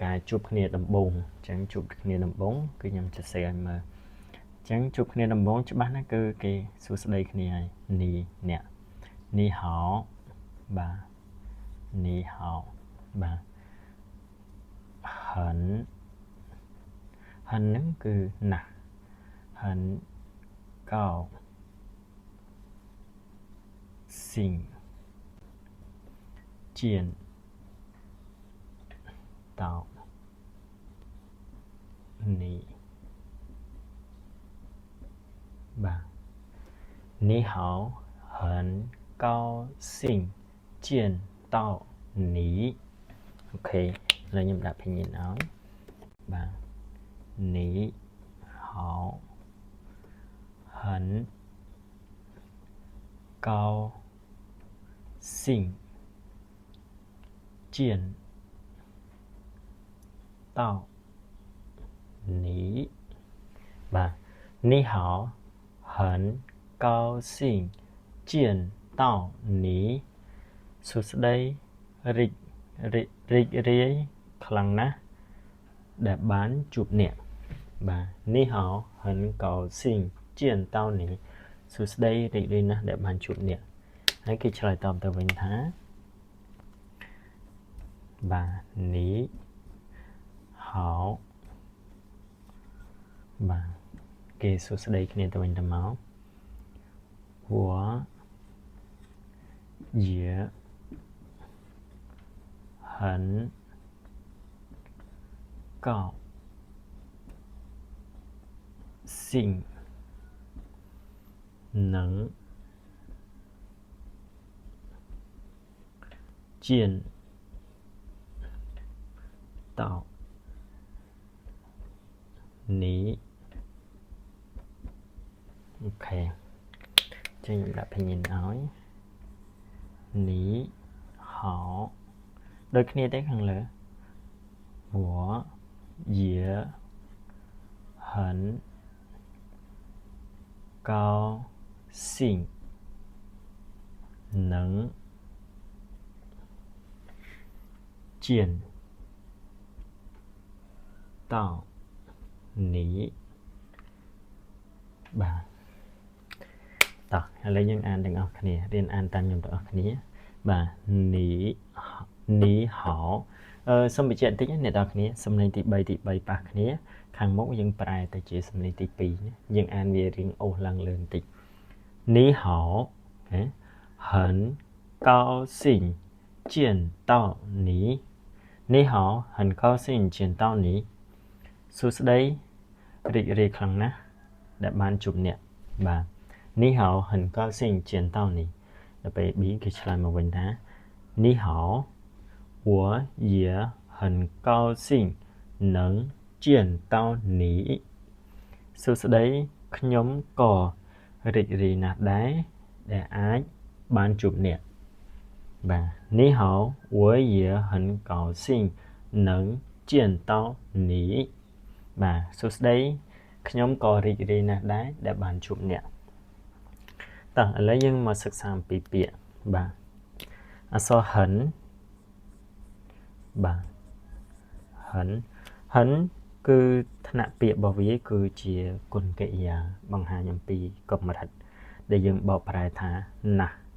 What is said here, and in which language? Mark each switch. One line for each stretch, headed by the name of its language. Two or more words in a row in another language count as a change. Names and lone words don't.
Khmer: ការជួបគ្នាដំបូងអញ្ចឹងជួបគ្នាដំបូងគឺខ្ញុំសរសេរឲ្យមើលអញ្ចឹងជួបគ្នាដំបូងច្បាស់ណាស់គឺគេសួស្ដីគ្នាហើយនីហៅបាទនីហៅបាទហិនហ្នឹងគឺណាស់
Chinese: 很高兴见到你吧你好很高兴见到你 OK แล้ว
Khmer: ខ្ញុំដាក់
Chinese: 拼音
Khmer: ឲ្យបាទ
Chinese: 你好很高兴见到你បាទ你好很高兴见到
Khmer: 你សួស្ដីរីករាយខ្លាំងណាស់ដែលបានជួបអ្នកបាទនេះហៅ
Chinese: 很高兴见到你
Khmer: សួស្ដីរីករាយណាស់ដែលបានជួបអ្នកហើយគេឆ្លើយតបទៅវិញថាបាទនេះហៅ បាទគេសួស្ដីគ្នាទៅវិញទៅមក
Chinese: 我也很高兴能见到你
Khmer: OK ចឹងខ្ញុំដាក់拼音ឲ្យនីហៅដូចគ្នាទេខាងលើ
Chinese: 我也很高兴能见到你
Khmer: បាទតោះឥឡូវយើងអានទាំងអស់គ្នារៀនអានតាមខ្ញុំទាំងអស់គ្នា បាទនីហៅសូមបញ្ជាក់បន្តិចអ្នកនរគ្នាសំឡេងទី3ប៉ះគ្នាខាងមុខយើងប្រែទៅជាសំឡេងទី2យើងអានវារៀងអូសឡើងលើបន្តិចនីហៅ
Chinese: 很高兴见到你你好很高兴见到你
Khmer: សួស្ដីរីករាយខ្លាំងណាស់ដែលបានជួបអ្នកបាទ
Chinese: 你好很高兴见到你
Khmer: ដល់ពេល B គេឆ្លើយមកវិញថា
Chinese: 你好我也很高兴能见到你
Khmer: សួស្ដីខ្ញុំក៏រីក រាយណាស់ដែរដែលអាចបានជួបអ្នកបាទ
Chinese: 你好我也很高兴能见到你
Khmer: បាទសួស្ដីខ្ញុំក៏រីករាយណាស់ដែរដែលបានជួបអ្នកតោះឥឡូវយើងមកសិក្សាអំពីពាក្យបាទអក្សរហិនបាទហិនគឺថ្នាក់ពាក្យរបស់វាគឺជាគុណកិរិយាបង្ហាញអំពីកម្រិតដែលយើងបកប្រែថាណាស់